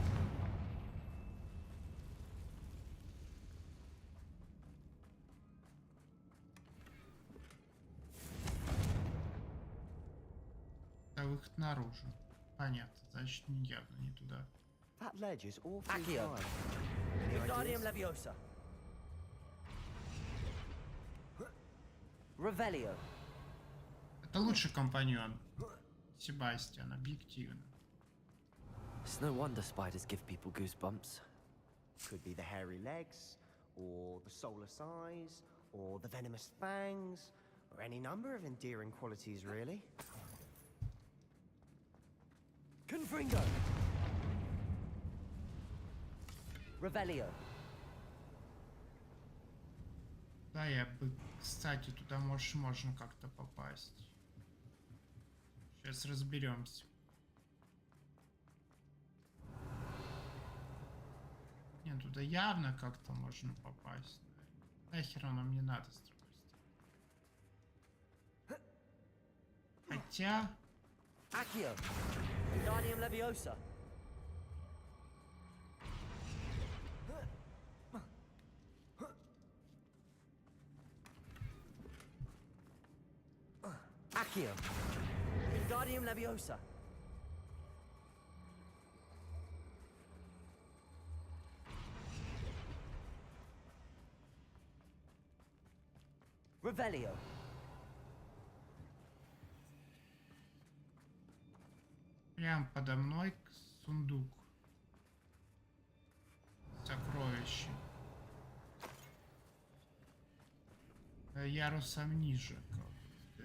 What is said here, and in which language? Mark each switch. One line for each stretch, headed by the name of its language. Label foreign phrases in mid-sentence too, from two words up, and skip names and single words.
Russian: Да, выход наружу. Понятно, значит, явно не туда.
English: That ledge is awfully Accio! high. Any Wingardium ideas? Leviosa! Revelio!
Russian: Это лучший компаньон Себастьян, объективно.
English: It's no wonder spiders give people goosebumps. Could be the hairy legs, or the soulless eyes, or the venomous fangs, or any number of endearing qualities, really. Confringo! Revelio!
Russian: Да, я бы, кстати, туда можно как-то попасть. Сейчас разберемся. Нет, туда явно как-то можно попасть. Нахер оно мне надо с другой стороны. Хотя...
English: Accio! Wingardium Leviosa! Accio! Wingardium Leviosa! Revelio!
Russian: Прям подо мной сундук. Сокровище. Ярусом ниже. Да?